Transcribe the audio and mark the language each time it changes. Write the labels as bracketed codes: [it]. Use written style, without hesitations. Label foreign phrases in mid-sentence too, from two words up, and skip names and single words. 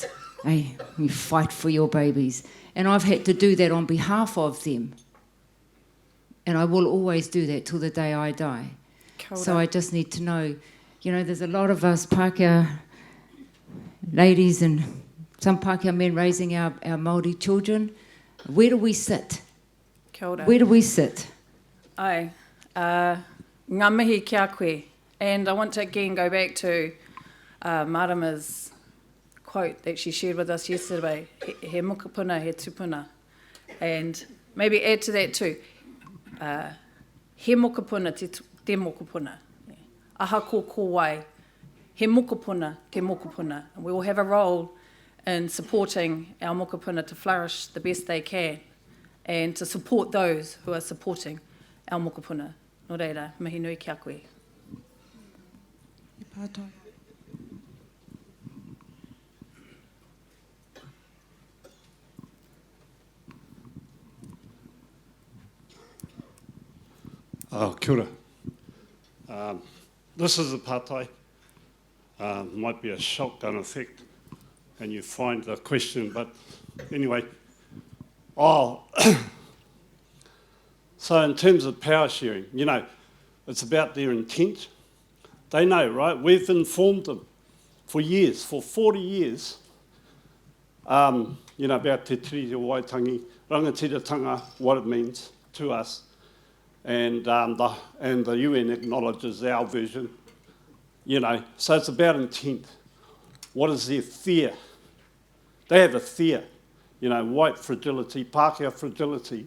[en] Hey, you fight for your babies. And I've had to do that on behalf of them. And I will always do that till the day I die. So I just need to know, you know, there's a lot of us Pākehā ladies and some Pākehā men raising our Māori children. Where do we sit? [mi] Kia ora. [en] Where do we sit? [mi] Ai, ngā mihi kia koe. [en] And I want to again go back to Marama's quote that she shared with us yesterday, [mi] he mokopuna, he tupuna. [en] And maybe add to that too, [mi] he mokopuna, te mokopuna. Aha ko wai, he mokopuna, te mokopuna. [en] And we all have a role in supporting our mokopuna to flourish the best they can, and to support those who are supporting our mokopuna. [mi] Nō reira, mihi nui kia koe. [en] Pātai. [mi] Kia ora. [en] This is a pātai. Might be a shotgun effect, and you find the question, but anyway. So in terms of power sharing, you know, it's about their intent. They know, right? We've informed them for years, for 40 years, you know, about te tiriti o Waitangi, rangatiratanga, what it means to us. And the UN acknowledges our version, you know. So it's about intent. What is their fear? They have a fear, you know, white fragility, Pākehā fragility.